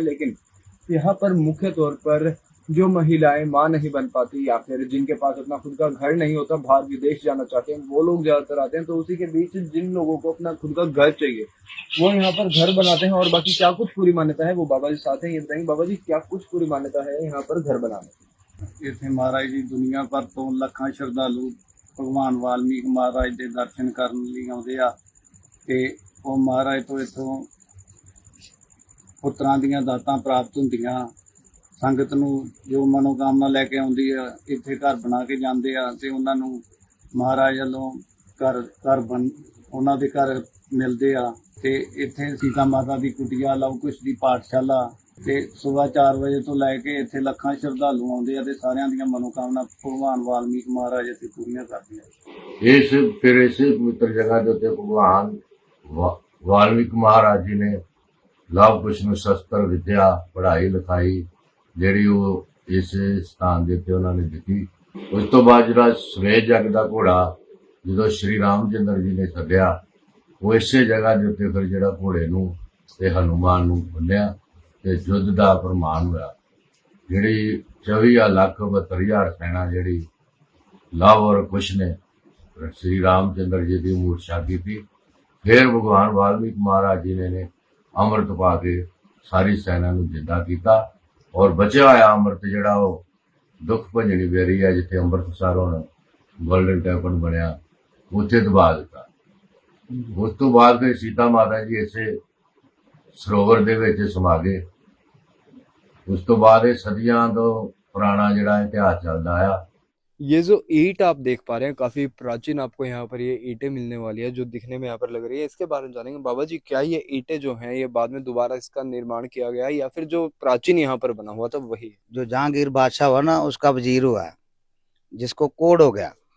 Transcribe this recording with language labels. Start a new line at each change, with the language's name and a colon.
Hindi: लेकिन यहाँ पर मुख्य तौर पर जो महिलाएं मां नहीं बन पाती या फिर जिनके पास अपना खुद का घर नहीं होता, बाहर विदेश जाना चाहते हैं, वो लोग ज्यादातर आते हैं। तो उसी के बीच जिन लोगों को अपना खुद का घर चाहिए वो यहाँ पर घर बनाते हैं। और बाकी क्या कुछ पूरी मान्यता है वो बाबा जी साथ हैं, ये बताएंगे। बाबा जी क्या कुछ पूरी मान्यता है यहाँ पर घर बनाने की?
Punjabi: इतने महाराज जी दुनिया भर तो ਲੱਖਾਂ ਸ਼ਰਧਾਲੂ ਭਗਵਾਨ ਵਾਲਮੀਕ ਮਹਾਰਾਜ ਦੇ ਦਰਸ਼ਨ ਕਰਨ ਲਈ ਆਉਂਦੇ ਆ ਤੇ ਉਹ ਮਹਾਰਾਜ ਤੋਂ ਇੱਥੋਂ ਪੁੱਤਰਾਂ ਦੀਆਂ ਦਾਤਾਂ ਪ੍ਰਾਪਤ ਹੁੰਦੀਆਂ। ਸੰਗਤ ਨੂੰ ਜੋ ਮਨੋਕਾਮਨਾ ਲੈ ਕੇ ਆਉਂਦੀ ਆ ਇੱਥੇ ਘਰ ਬਣਾ ਕੇ ਜਾਂਦੇ ਆ ਤੇ ਉਹਨਾਂ ਨੂੰ ਮਹਾਰਾਜ ਵੱਲੋਂ ਘਰ ਬਣ ਉਹਨਾਂ ਦੇ ਘਰ ਮਿਲਦੇ ਆ। ਤੇ ਇੱਥੇ ਸੀਤਾ ਮਾਤਾ ਦੀ ਕੁਟੀਆ, ਲਵ ਕੁਸ਼ ਦੀ ਪਾਠਸ਼ਾਲਾ ਤੇ ਸੁਬਹ 4 ਵਜੇ ਤੋਂ ਲੈ ਕੇ ਇੱਥੇ ਲੱਖਾਂ ਸ਼ਰਧਾਲੂ ਆਉਂਦੇ ਆ ਤੇ ਸਾਰਿਆਂ ਦੀਆਂ ਮਨੋਕਾਮਨਾ ਭਗਵਾਨ ਵਾਲਮੀਕ ਮਹਾਰਾਜ ਇੱਥੇ ਪੂਰੀਆਂ ਕਰਦੇ ਆ।
Hindi: इसे पवित्र जगह जो थे भगवान वाल्मीकि महाराज जी ने लव कुश में शस्त्र विद्या पढ़ाई लिखाई
Punjabi: ਜਿਹੜੀ ਉਹ ਇਸ ਸਥਾਨ ਦੇ ਉੱਤੇ ਉਹਨਾਂ ਨੇ ਦਿੱਤੀ। ਉਸ ਤੋਂ ਬਾਅਦ ਜਿਹੜਾ ਸਵੇਜ ਜੱਗ ਦਾ ਘੋੜਾ ਜਦੋਂ ਸ਼੍ਰੀ ਰਾਮਚੰਦਰ ਜੀ ਨੇ ਛੱਡਿਆ ਉਹ ਇਸੇ ਜਗ੍ਹਾ ਦੇ ਉੱਤੇ ਫਿਰ ਜਿਹੜਾ ਘੋੜੇ ਨੂੰ ਤੇ ਹਨੂਮਾਨ ਨੂੰ ਬੰਨਿਆ ਤੇ ਯੁੱਧ ਦਾ ਫਰਮਾਨ ਹੋਇਆ। ਜਿਹੜੀ 24,72,000 ਸੈਨਾ ਜਿਹੜੀ ਲਵ ਔਰ ਕੁਸ਼ ਨੇ
Hindi: श्री रामचंद्र जी की मूर्छा की थी। फिर भगवान वाल्मीकि महाराज जी ने अमृत पा के सारी सेना ਨੂੰ जिंदा किया और बचा होया अमृत
Punjabi: ਜਿਹੜਾ ਉਹ ਦੁੱਖ ਭੰਜਣੀ ਬੇਰੀ ਹੈ ਜਿੱਥੇ ਅੰਮ੍ਰਿਤਸਰ ਹੁਣ ਗੋਲਡਨ ਟੈਂਪਲ ਬਣਿਆ ਉੱਥੇ ਦਬਾ ਦਿੱਤਾ। ਉਸ ਤੋਂ ਬਾਅਦ ਫਿਰ ਸੀਤਾ ਮਾਤਾ ਜੀ ਇਸੇ ਸਰੋਵਰ ਦੇ ਵਿੱਚ ਸਮਾ ਗਏ। ਉਸ ਤੋਂ ਬਾਅਦ ਇਹ ਸਦੀਆਂ ਤੋਂ ਪੁਰਾਣਾ ਜਿਹੜਾ ਇਤਿਹਾਸ ਚੱਲਦਾ ਆਇਆ।
Hindi: ये जो ईंट आप देख पा रहे हैं काफी प्राचीन, आपको यहाँ पर ये ईंटें मिलने वाली है जो दिखने में यहाँ पर लग रही है। इसके बारे में जानेंगे बाबा जी, क्या ये ईंटें जो हैं ये बाद में दोबारा इसका निर्माण किया गया है या फिर जो प्राचीन यहाँ पर बना हुआ था वही है? जो जहांगीर बादशाह हुआ ना उसका वजीर हुआ, जिसको कोड हो गया।